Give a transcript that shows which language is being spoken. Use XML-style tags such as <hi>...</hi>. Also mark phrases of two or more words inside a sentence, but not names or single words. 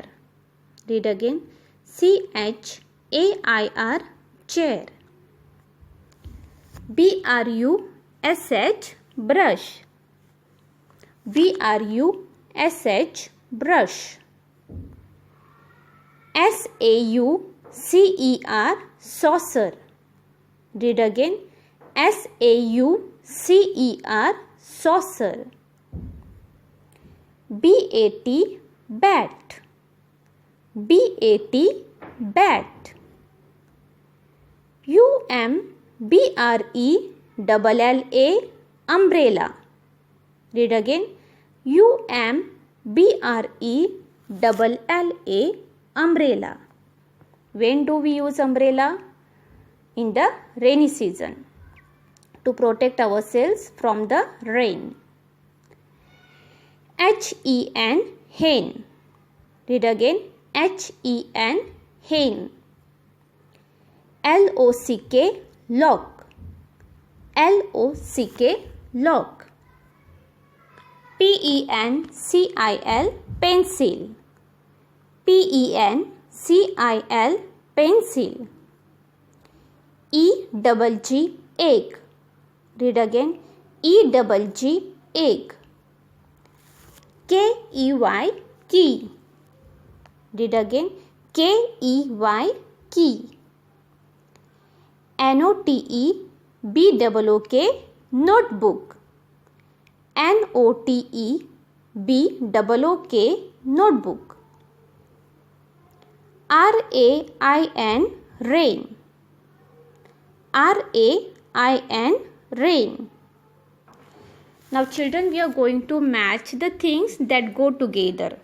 <en>Read again. C-H-A-I-R, chair. B-R-U-S-H, brush. B-R-U-S-H, brush. S-A-U-C-E-R, saucer. Read again. S-A-U-C-E-R, saucer. B-A-T, bat. B-A-T, bat. U-M-B-R-E-L-L-A, umbrella. Read again. U-M-B-R-E-L-L-A, umbrella. When do we use umbrella? In the rainy season, to protect ourselves from the rain. H-E-N, hen. Read again. H-E-N, hen. L-O-C-K, lock. L-O-C-K, lock. P-E-N-C-I-L, pencil. P-E-N-C-I-L, pencil. E-double-G, egg. Read again. E-double-G, egg. K-E-Y, key. Read again. K-E-Y, key. N-O-T-E-B-O-O-K, notebook. N-O-T-E-B-O-O-K, notebook. R-A-I-N, rain. R-A-I-N, rain. Now children, we are going to match the things that go together.</en>